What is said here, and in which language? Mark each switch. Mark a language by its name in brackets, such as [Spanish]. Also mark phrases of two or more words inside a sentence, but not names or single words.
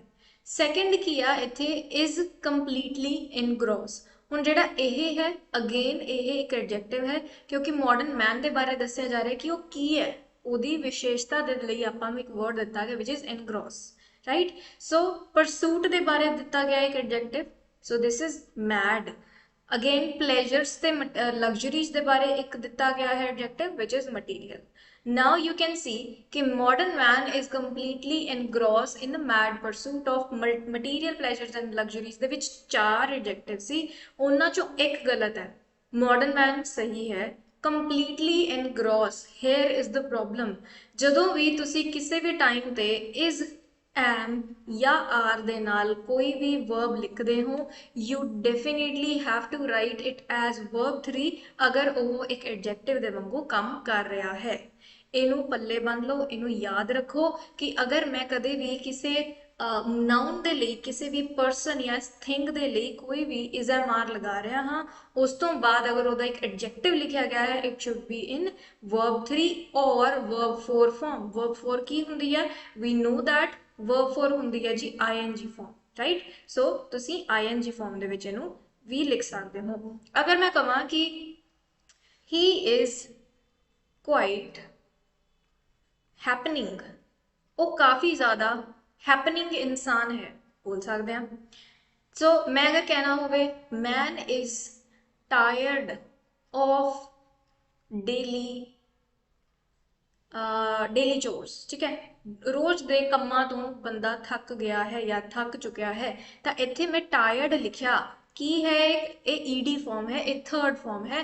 [Punjabi] ਸੈਕੰਡ ਕੀ ਆ ਇੱਥੇ, [English] is completely engross. [Punjabi] ਹੁਣ ਜਿਹੜਾ ਇਹ ਹੈ ਅਗੇਨ ਇਹ ਇੱਕ ਐਡਜੈਕਟਿਵ ਹੈ ਕਿਉਂਕਿ [English] modern man [Punjabi] ਦੇ ਬਾਰੇ ਦੱਸਿਆ ਜਾ ਰਿਹਾ ਕਿ ਉਹ ਕੀ ਹੈ, ਉਹਦੀ ਵਿਸ਼ੇਸ਼ਤਾ ਦੇ ਲਈ ਆਪਾਂ ਨੂੰ ਇੱਕ ਵਰਡ ਦਿੱਤਾ ਗਿਆ [English] which is engross, [Punjabi] ਰਾਈਟ. ਸੋ ਪਰਸੂਟ ਦੇ ਬਾਰੇ ਦਿੱਤਾ ਗਿਆ ਇੱਕ ਐਡਜੈਕਟਿਵ, [English] so this is mad. Again pleasures [Punjabi] ਤੇ luxuries ਦੇ ਬਾਰੇ ਇੱਕ ਦਿੱਤਾ ਗਿਆ ਹੈ [English] adjective which is material. Now you can see कि modern man is completely engrossed in the mad pursuit of material pleasures and luxuries. [Punjabi] ਦੇ ਵਿੱਚ 4 adjective ਸੀ, ਉਹਨਾਂ ਚੋਂ ਇੱਕ ਗਲਤ ਹੈ. [English] modern man [Punjabi] ਸਹੀ ਹੈ. [English] completely engrossed, here is the problem. [Punjabi] ਜਦੋਂ ਵੀ ਤੁਸੀਂ ਕਿਸੇ ਵੀ ਟਾਈਮ ਤੇ [English] is am [Punjabi] या are ਦੇ ਨਾਲ ਕੋਈ ਵੀ verb ਲਿਖਦੇ ਹੋ, [English] you definitely have to write it as verb 3 [Punjabi] ਅਗਰ ਉਹ ਇੱਕ adjective ਦੇ ਵਾਂਗੂ ਕੰਮ ਕਰ ਰਿਹਾ ਹੈ. ਇਹਨੂੰ ਪੱਲੇ ਬੰਨ ਲਓ, ਇਹਨੂੰ ਯਾਦ ਰੱਖੋ ਕਿ ਅਗਰ ਮੈਂ ਕਦੇ ਵੀ ਕਿਸੇ ਨਾउन ਦੇ ਲਈ, ਕਿਸੇ ਵੀ ਪਰਸਨ ਜਾਂ ਥਿੰਗ ਦੇ ਲਈ ਕੋਈ ਵੀ [English] is am are [Punjabi] ਲਗਾ ਰਿਹਾ ਹਾਂ, ਉਸ ਤੋਂ ਬਾਅਦ ਅਗਰ ਉਹਦਾ ਇੱਕ ਐਡਜੈਕਟਿਵ ਲਿਖਿਆ ਗਿਆ ਹੈ, [English] it should be in [Punjabi] verb 3 ਔਰ verb 4 ਫਾਰਮ. verb 4 ਕੀ ਹੁੰਦੀ ਹੈ, [English] we know that [Punjabi] verb 4 ਹੁੰਦੀ ਹੈ ਜੀ ing ਫਾਰਮ, ਰਾਈਟ. ਸੋ ਤੁਸੀਂ ing ਫਾਰਮ ਦੇ ਵਿੱਚ ਇਹਨੂੰ ਵੀ ਲਿਖ ਸਕਦੇ ਹੋ. ਅਗਰ ਮੈਂ ਕਹਾਂ ਕਿ [English] he is quite happening, [Punjabi] ਉਹ ਕਾਫੀ ਜ਼ਿਆਦਾ [Hindi] हैपनिंग इंसान है, बोल सकते हैं. [Punjabi] ਸੋ ਮੈਂ ਅਗਰ ਕਹਿਣਾ ਹੋਵੇ [English] man is tired of daily daily chores, [Punjabi] ਠੀਕ ਹੈ, ਰੋਜ਼ ਦੇ ਕੰਮਾਂ ਤੋਂ [Hindi] बंदा थक गया है या थक चुका है, [Punjabi] ਤੋ ਇੱਥੇ ਮੈਂ ਟਾਇਰਡ ਲਿਖਿਆ ਕੀ ਹੈ, [Hindi] एक ईडी फॉर्म है, [Punjabi] एक थर्ड फॉर्म है.